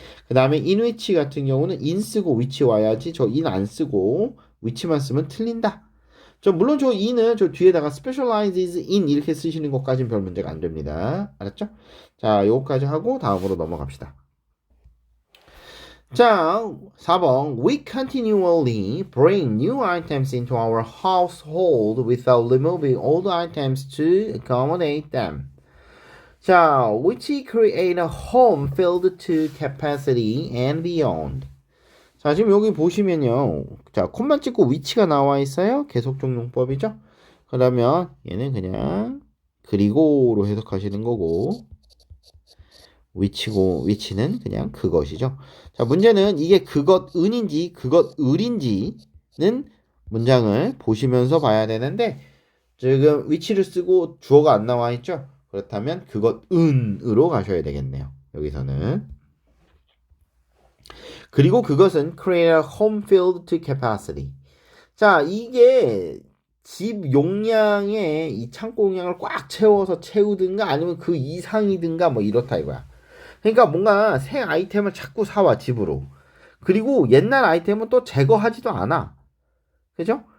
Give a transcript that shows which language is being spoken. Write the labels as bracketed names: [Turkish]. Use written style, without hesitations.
[Korean] 그 다음에 in which 같은 경우는 in 쓰고 which 와야지 저 in 안 쓰고 which만 쓰면 틀린다. 물론 저 in은 저 뒤에다가 specializes in 이렇게 쓰시는 것까지는 별 문제가 안 됩니다. 알았죠? 자, 요거까지 하고 다음으로 넘어갑시다. 자, 4번. [English] We continually bring new items into our household without removing old items to accommodate them. 자, which create a home filled to capacity and beyond. [Korean] 자, 지금 여기 보시면요. 자, 콤만 찍고 위치가 나와 있어요. 계속적 용법이죠. 그러면 얘는 그냥 그리고로 해석하시는 거고 위치는 그냥 그것이죠. 자, 문제는 이게 그것은인지 그것을인지는 문장을 보시면서 봐야 되는데 지금 위치를 쓰고 주어가 안 나와 있죠. 그렇다면 그것은으로 가셔야 되겠네요. 여기서는. 그리고 그것은 [English] create a home filled to capacity. [Korean] 자, 이게 집 용량의 이 창고 용량을 꽉 채워서 채우든가 아니면 그 이상이든가 뭐 이렇다 이거야. 그러니까 뭔가 새 아이템을 자꾸 사와 집으로. 그리고 옛날 아이템은 또 제거하지도 않아. 그죠?